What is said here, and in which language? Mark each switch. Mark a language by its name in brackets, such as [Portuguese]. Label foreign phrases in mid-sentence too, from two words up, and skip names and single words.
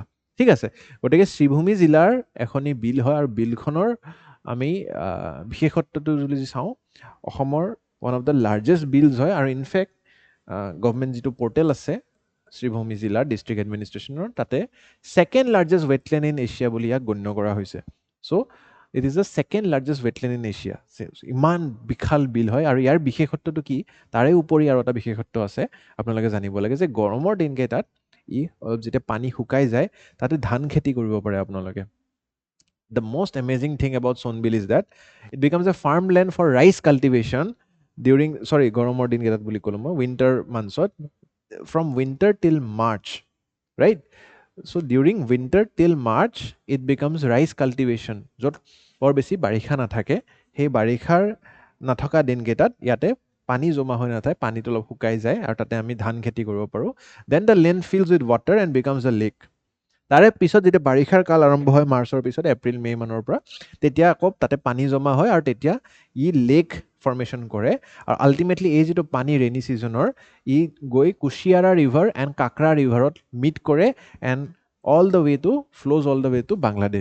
[Assamese] ঠিক আছে, গতিকে শ্ৰীভূমি জিলাৰ এখনি বিল হয়, আৰু বিলখনৰ আমি বিশেষত্বটো যদি চাওঁ, অসমৰ [English] one of the largest beels [Assamese] হয়, আৰু [English] in fact government [Assamese] যিটো পৰ্টেল আছে শ্ৰীভূমি জিলাৰ [English] district administration, [Assamese] তাতে [English] second largest wetland in Asia [Assamese] বুলি ইয়াক গণ্য কৰা হৈছে। [English] So it is the second largest wetland in Asia. [Assamese] ইমান বিশাল বিল হয়, আৰু ইয়াৰ বিশেষত্বটো কি, তাৰে উপৰি আৰু এটা বিশেষত্ব আছে আপোনালোকে জানিব লাগে, যে গৰমৰ দিনকেইটাত ই যেতিয়া পানী শুকাই যায়, তাতে ধান খেতি কৰিব পাৰে আপোনালোকে। [English] The most amazing thing about Sonbil is that it becomes a farmland for rice cultivation during, [Assamese] গৰমৰ দিনকেইটাত বুলি ক'লো মই, [English] winter months, from winter till March, right? So during winter till March, it becomes rice cultivation, [Assamese] য'ত বৰ বেছি বাৰিষা নাথাকে। সেই বাৰিষাৰ নথকা দিনকেইটাত ইয়াতে পানী জমা হৈ নাথাকে, পানীটো অলপ শুকাই যায়, আৰু তাতে আমি ধান খেতি কৰিব পাৰোঁ। [English] Then the land fills with water and becomes a lake. [Assamese] তাৰে পিছত যেতিয়া বাৰিষাৰ কাল আৰম্ভ হয় মাৰ্চৰ পিছত, এপ্ৰিল মে মানৰ পৰা, তেতিয়া আকৌ তাতে পানী জমা হয়, আৰু তেতিয়া ই [English] lake formation [Assamese] কৰে, আৰু আল্টিমেটলি এই যিটো পানী [English] rainy season, [Assamese] ই গৈ কুশিয়াৰা [English] river and [Assamese] কাকৰা ৰিভাৰত মিট কৰে, [English] and all the way to flows all the way to Bangladesh.